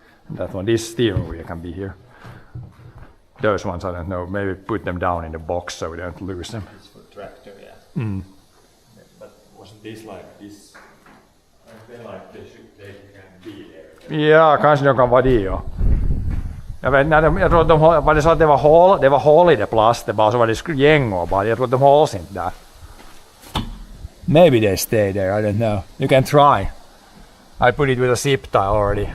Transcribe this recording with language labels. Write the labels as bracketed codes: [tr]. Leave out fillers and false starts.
[en] And that one, this steering wheel can be here. Those ones I don't know, maybe put them down in the box so we don't lose them. It's for tractor, yeah. Mm. But wasn't this like this? I feel like they can be there. [sv] Ja, kanske de kan vara det, ja. Jag tror att var det så att det var hål i det plast, det bara så var det gängor bara. Jag tror att de hålls inte där. [en] Maybe they stay there, I don't know. You can try. I put it with a zip tie already.